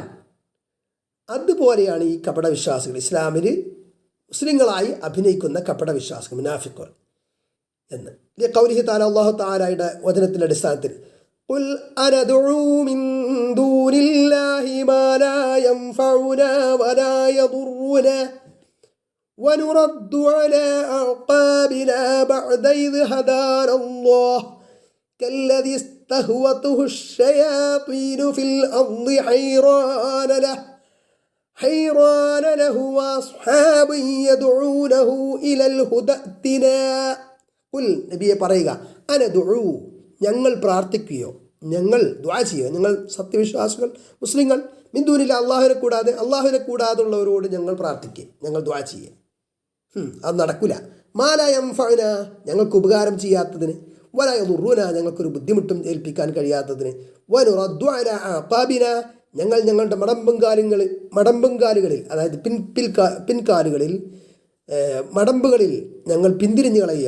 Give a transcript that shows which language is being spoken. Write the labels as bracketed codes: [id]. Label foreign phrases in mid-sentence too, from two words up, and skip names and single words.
[ml] അതുപോലെയാണ് ഈ കപടവിശ്വാസികൾ, ഇസ്ലാമിൽ മുസ്ലിങ്ങളായി അഭിനയിക്കുന്ന കപടവിശ്വാസികൾ മുനാഫിഖുകൾ എന്ന്. [ar] قوله تعالى [ml] അല്ലാഹു തആലയുടെ വചനത്തിൻ്റെ അടിസ്ഥാനത്തിൽ [ar] قل أندعو من دون الله ما لا ينفعنا ولا يضرنا ونرد على أعقابنا بعد إذ هدانا الله كالذي استهوته الشياطين في الأرض حيران له وأصحاب يدعونه إلى الهدى ائتنا. [ml] قل നബിയെ പറയുക, അനദുഉ ഞങ്ങൾ പ്രാർത്ഥിക്കുകയോ, ഞങ്ങൾ ദുആ ചെയ്യുകയോ, ഞങ്ങൾ സത്യവിശ്വാസികൾ മുസ്ലിങ്ങൾ [ar] من دون الله [ml] അള്ളാഹുവിനെ കൂടാതുള്ളവരോട് ഞങ്ങൾ പ്രാർത്ഥിക്കുക, ഞങ്ങൾ ദുആ ചെയ്യുക. അത് നടക്കില്ല. [ar] ما لا ينفعنا [ml] ഞങ്ങൾക്ക് ഉപകാരം ചെയ്യാത്തതിന്, [ar] ولا يضرنا [ml] ഞങ്ങൾക്കൊരു ബുദ്ധിമുട്ടും ഏൽപ്പിക്കാൻ കഴിയാത്തതിന്, [ar] ونرد على أعقابنا [ml] ഞങ്ങളുടെ മടമ്പുംകാലുകളിൽ അതായത് പിൻകാലുകളിൽ മടമ്പുകളിൽ ഞങ്ങൾ പിന്തിരിഞ്ഞു കളയോ.